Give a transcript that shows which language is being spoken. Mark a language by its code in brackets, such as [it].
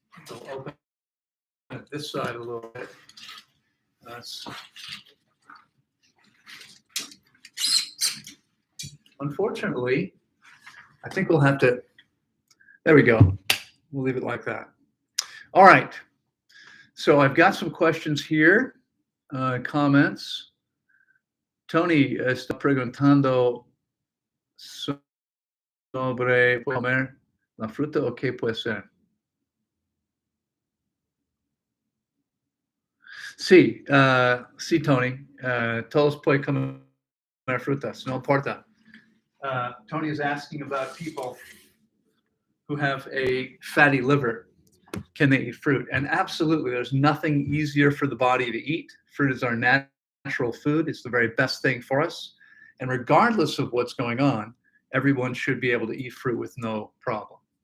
[en] We'll open it this side a little bit. That's unfortunately, I think we'll have to, there we go. We'll leave it like that. All right. So I've got some questions here, comments. [es] Tony está preguntando sobre comer la fruta o qué puede ser. Sí, sí, Tony. Todos pueden comer frutas, no importa. [en] Tony is asking about people who have a fatty liver. Can they eat fruit? And absolutely, there's nothing easier for the body to eat. Fruit is our natural food. It's the very best thing for us. And regardless of what's going on, everyone should be able to eat fruit with no problem.